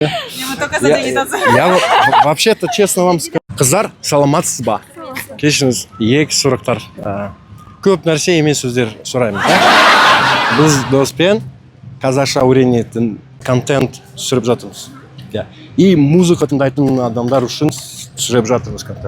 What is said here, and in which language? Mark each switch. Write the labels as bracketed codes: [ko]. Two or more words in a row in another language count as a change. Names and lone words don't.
[ru] Ему только задвинуться. Вообще-то, честно вам скажу, [kk] қыздар саламатсыз ба? Кешіріңіз, екі сұрақтар. Көп нәрсе емес сөздер сұраймын. Біз доспен қазақша үйренетін контент түсіріп жатырмыз. И музыка тыңдайтын адамдар үшін түсіріп жатырмыз контент.